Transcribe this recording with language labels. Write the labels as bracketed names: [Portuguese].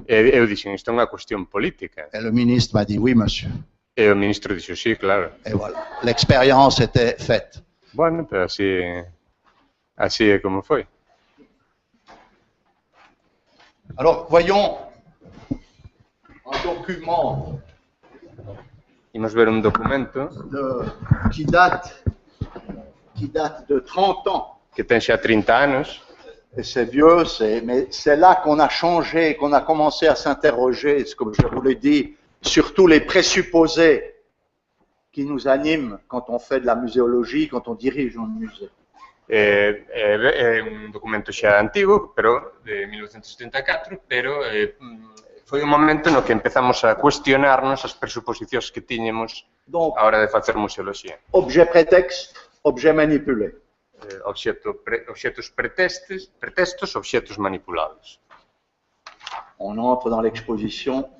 [Galician] E eu dixen, isto é unha cuestión política. [French] Et le ministre m'a dit, oui, monsieur. [Galician] E o ministro dixo, sí, claro. [French] Et voilà, l'expérience était faite. [Galician] Bueno, pero así é como foi. [French] Alors, voyons un document. [Galician] Imos ver un documento [French] qui date de 30 ans. [Galician] Que ten xa 30 anos. [French] Et c'est vieux, mais c'est là qu'on a changé, qu'on a commencé à s'interroger, comme je vous l'ai dit, sur tous les présupposés qui nous animent quand on fait de la muséologie, quand on dirige un musée. [Galician] É un documento xa antigo, pero de 1974, pero foi un momento no que empezamos a cuestionarnos as presuposicións que tiñemos a hora de facer museoloxía. [French] Objet prétexte, objet manipulé. [Galician] Obxetos pretextos, obxetos manipulados. [French] On entre dans l'exposition.